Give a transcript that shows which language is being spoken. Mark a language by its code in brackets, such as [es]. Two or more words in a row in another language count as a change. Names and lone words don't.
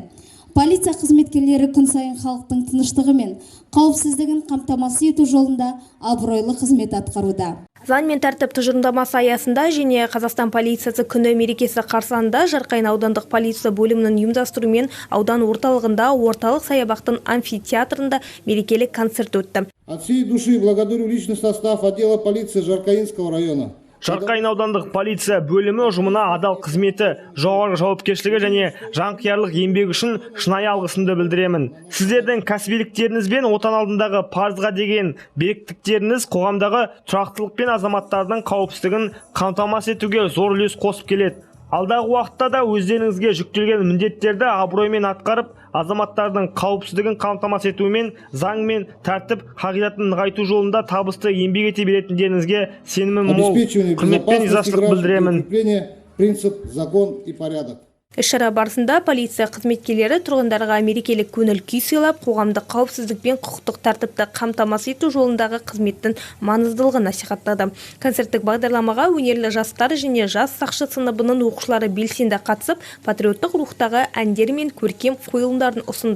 [kk] Полиция қызметкерлері күн сайын халықтың тыныштығы мен қауіпсіздігін қамтамасыз ету жолында абыройлы қызмет атқаруда. Заң мен тәртіп тұжырымдамасы аясында және Қазақстан полициясы күні мерекесі қарсаңында Жарқайың аудандық полиция бөлімінің ұйымдастыруымен аудан орталығында орталық саябақтың амфитеатрында мерекелік концерт өтті. [ru] От всей души благодарю личный состав отдела полиции Жаркайынского района. [kk] Жарқайың аудандық полиция бөлімі ұжымына адал қызметі, жоғары жауапкершілігі және жанқиярлық еңбегі үшін шынайы алғысымды білдіремін. Сіздердің кәсібиліктеріңіз бен отан алдындағы парызға деген беріктіктеріңіз қоғамдағы тұрақтылық пен азаматтардың қауіпсіздігін қамтамасыз етуге зор үлес қосып келеді. Алдағы уақытта да өздеріңізге жүктелген міндеттерді абыроймен атқарып, азаматтардың қауіпсіздігін қамтамасыз етумен, заң мен тәртіп қағидатын нығайту жолында табысты еңбек ете беретіндеріңізге сенімім мол. Құрметпен ризашылық білдіремін. [ru] Принцип, закон и порядок. [kk] Іс-шара барысында полиция қызметкерлері тұрғындарға мерекелік көңіл күй сыйлап, қоғамдық қауіпсіздік пен құқықтық тәртіпті қамтамасыз ету жолындағы қызметтің маңыздылығын насихаттады. Концерттік бағдарламаға өнерлі жастар және жас сақшы сыныбының оқушылары белсенді қатысып, патриоттық рухтағы әндер мен көркем қойылымдарын ұсынды.